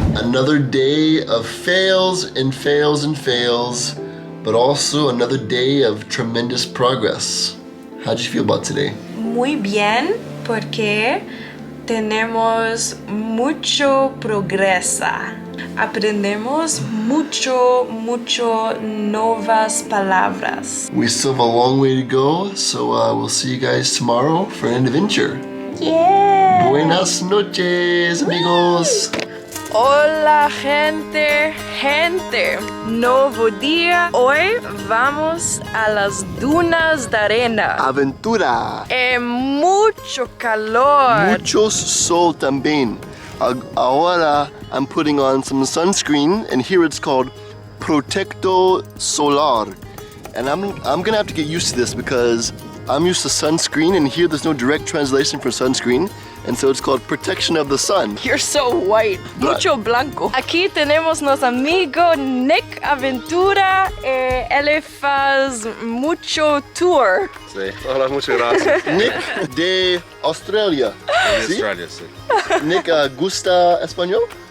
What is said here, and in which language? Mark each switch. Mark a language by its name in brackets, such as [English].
[English] Another day of fails and fails and fails, but also another day of tremendous progress. How'd you feel about today? [Spanish] Muy bien, porque tenemos mucho progreso. Aprendemos mucho nuevas palabras. [English] We still have a long way to go, so we'll see you guys tomorrow for an adventure. Yeah. [Spanish] Buenas noches, amigos. Hola gente, nuevo día. Hoy vamos a las dunas de arena. Aventura. Mucho calor. Muchos sol también. [English] Ahora I'm putting on some sunscreen, and here it's called Protecto Solar. And I'm gonna have to get used to this because I'm used to sunscreen, and here there's no direct translation for sunscreen, and so it's called protection of the sun. You're so white. [Spanish] Mucho blanco. Aquí tenemos nuestro amigo Nick Aventura. Él faz mucho tour. Sí. Hola, muchas gracias. Nick de Australia. En ¿Sí? Australia, sí. Nick, ¿gusta español?